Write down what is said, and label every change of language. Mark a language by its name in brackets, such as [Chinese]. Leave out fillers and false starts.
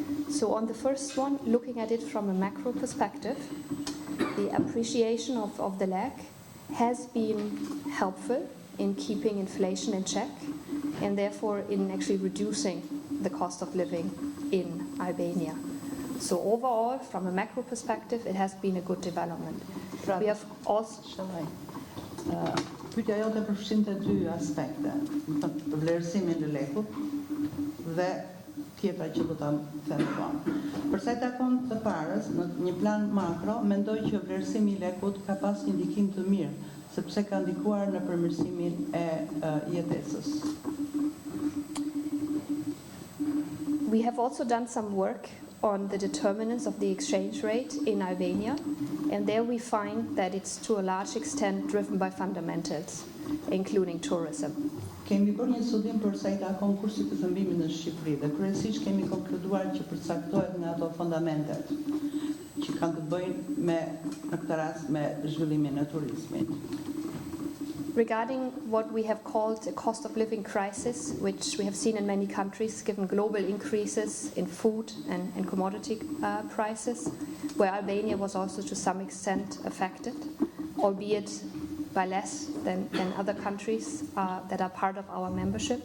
[English] So on the first one, looking at it from a macro perspective, the appreciation of the lek has been helpful in keeping inflation in check and therefore in actually reducing the cost of living in Albania. So overall, from a macro perspective, it has been a good development. We have also... [Albanian] Pyetja jote përfshinte dy aspekte, vlerësimin e lekut dhe tjetra që do ta them vonë. Për sa i takon të parës, në një plan makro, mendoj që vlerësimi i lekut ka pas një ndikim të mirë, sepse ka ndikuar në përmirësimin e jetesës. [English] We have also done some work on the determinants of the exchange rate in Albania, and there we find that it's to a large extent driven by fundamentals, including tourism. [Albanian] Kemi bërë një studim për sa i takon kursit të shëmbimit në Shqipëri dhe kryesisht kemi konkluduar që përcaktohet nga ato fundamentet që kanë të bëjnë me, në këtë rast, me zhvillimin e turizmit. [English] Regarding what we have called a cost of living crisis, which we have seen in many countries given global increases in food and commodity prices, where Albania was also to some extent affected, albeit by less than other countries that are part of our membership.